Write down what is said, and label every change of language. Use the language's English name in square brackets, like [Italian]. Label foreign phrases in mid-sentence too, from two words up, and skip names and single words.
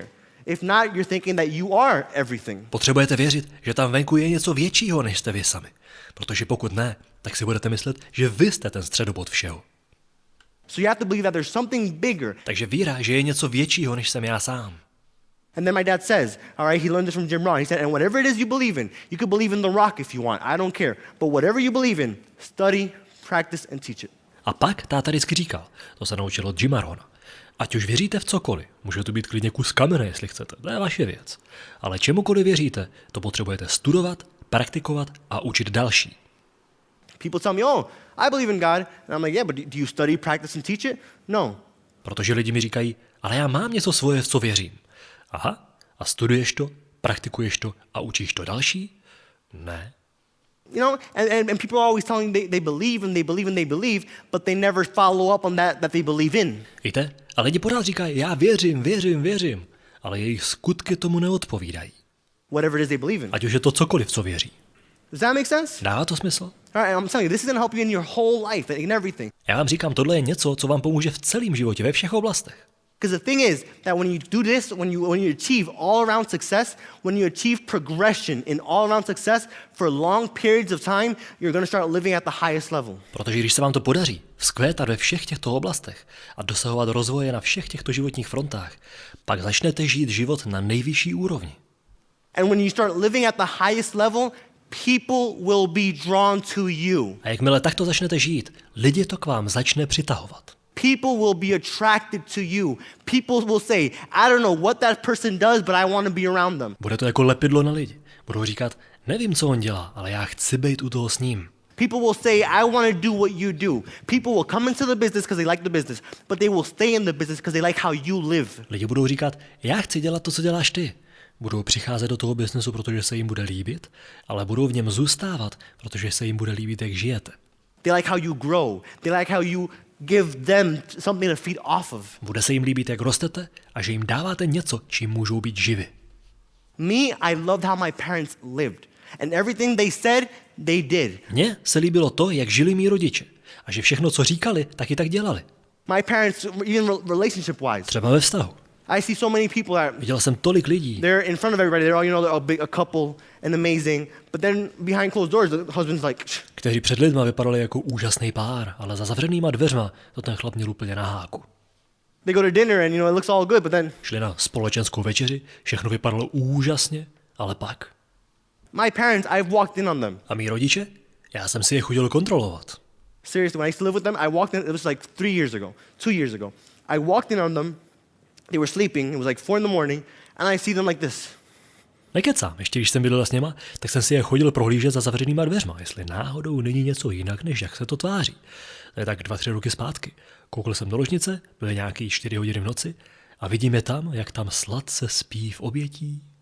[English] If not, you're thinking that you are everything. [Czech] Potřebujete věřit, že tam venku je něco většího, než jste vy sami. Protože pokud ne, tak si budete myslet, že vy jste ten středobod všeho. [English] So you have to believe that there's something bigger. [Czech] Takže víra, že je něco většího, než jsem já sám. [English] And then my dad says, all right, he learned this from Jim Rohn. He said, and whatever it is you believe in, you could believe in the rock if you want. I don't care. But whatever you believe in, study, practice, and teach it. [Czech] A pak táta vždycky říkal, to se naučil od Jima Rohna. Ať už věříte v cokoliv, může to být klidně kus kamene, jestli chcete, to je vaše věc. Ale čemukoliv věříte, to potřebujete studovat, praktikovat a učit další. [English] People tell me, oh, I believe in God. And I'm like, yeah, but do you study, practice, and teach it? No. [Czech] Protože lidi mi říkají, ale já mám něco svoje, v co věřím. Aha, a studuješ to, praktikuješ to a učíš to další? Ne. [English] You know, and people are always telling they believe and they believe and they believe, but they never follow up on that they believe in. [Czech] Víte? A lidi pořád říkají, já věřím, ale jejich skutky tomu neodpovídají. [English] Whatever it is they believe in. [Czech] Ať už je to cokoliv, co věří. [English] Does that make sense? [Czech] Dává to smysl? [English] All right, I'm telling you, this is going to help you in your whole life, in everything. [Czech] Já vám říkám, tohle je něco, co vám pomůže v celém životě, ve všech oblastech. [English] Because the thing is that when you do this, when you achieve all-around success, when you achieve progression in all-around success for long periods of time, you're going to start living at the highest level. [Czech] Protože když se vám to podaří vzkvétat ve všech těchto oblastech a dosahovat rozvoje na všech těchto životních frontách, pak začnete žít život na nejvyšší úrovni. [English] And when you start living at the highest level, people will be drawn to you. [Czech] A jakmile takto začnete žít, lidi to k vám začne přitahovat. [English] People will be attracted to you. People will say, I don't know what that person does, but I want to be around them. [Czech] Bude to jako lepidlo na lidi. Budou říkat, nevím, co on dělá, ale já chci být u toho s ním. [English] People will say, I want to do what you do. People will come into the business because they like the business, but they will stay in the business because they like how you live. [Czech] Lidi budou říkat, já chci dělat to, co děláš ty. Budou přicházet do toho biznesu, protože se jim bude líbit, ale budou v něm zůstávat, protože se jim bude líbit, jak žijete. [English] They like how you grow. They like how you give them something to feed off of. [Czech] Bude se jim líbit, jak rostete a že jim dáváte něco, čím můžou být živi. [English] Me, I loved how my parents lived. And everything they said, they did. [Czech] Mně se líbilo to, jak žili mý rodiče. A že všechno, co říkali, tak i tak dělali. [English] My parents, even relationship-wise. [Czech] Třeba ve vztahu. [English] I see so many people that [Czech] Viděl jsem tolik lidí, [English] they're in front of everybody. They're all, they're a couple and amazing. But then behind closed doors, the husband's like, [Czech] kteří před lidma vypadali jako úžasný pár, ale za zavřenýma dveřma to ten chlap měl úplně na háku. [English] they go to dinner and, it looks all good, but then [Czech] Šli na společenskou večeři, všechno vypadalo úžasně, ale pak. [English] my parents, I've walked in on them. [Czech] A mý rodiče? Já jsem si je chodil kontrolovat. [English] Seriously, when I used to live with them, I walked in, it was like 2 years ago. I walked in on them, they were sleeping, it was like 4 in the morning, and I see them like this. [Czech] Nekecám, ještě když jsem bydlel s něma, tak jsem si je chodil prohlížet za zavřenýma dveřma, jestli náhodou není něco jinak, než jak se to tváří. To je tak 2-3 roky zpátky. Koukl jsem do ložnice, byly nějaký 4 hodiny v noci a vidím je tam, jak tam sladce spí v obětí.